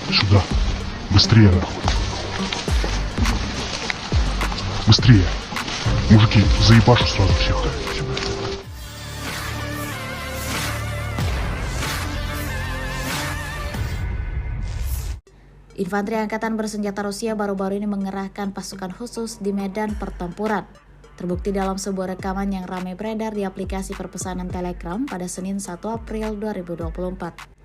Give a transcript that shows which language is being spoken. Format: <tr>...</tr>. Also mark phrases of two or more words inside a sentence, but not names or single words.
<ru>Да, быстрее нахуй. Быстрее. Мужики, заебашу сразу всех.</ru> <id>Infanteri Angkatan Bersenjata Rusia baru-baru ini mengerahkan pasukan khusus di medan pertempuran. Terbukti dalam sebuah rekaman yang ramai beredar di aplikasi perpesanan Telegram pada Senin 1 April 2024.</id>